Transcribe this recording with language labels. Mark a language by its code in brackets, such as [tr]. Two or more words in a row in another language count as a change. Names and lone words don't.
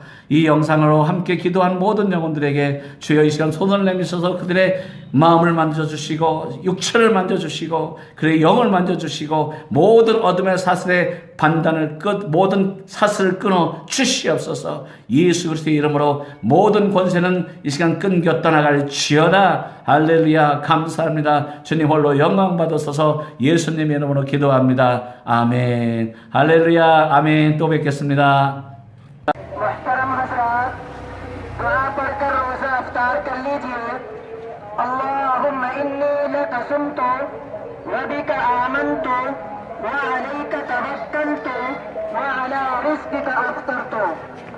[ko] 이 영상으로 함께 기도한 모든 영혼들에게 주여 이 시간 손을 내미셔서 그들의 마음을 만져주시고 육체를 만져주시고 그의 영을 만져주시고 모든 어둠의 사슬의 반단을 모든 사슬을 끊어 주시옵소서. 예수 그리스도의 이름으로 모든 권세는 이 시간 끊겨 떠나갈지어다. 할렐루야. 감사합니다. 주님 홀로 영광 받으소서. 예수님의 이름으로 기도합니다. 아멘. 할렐루야. 아멘. 또 뵙겠습니다. [ar] اللهم إني لك صمت وبك آمنت وعليك توكلت وعلى رزقك أفطرت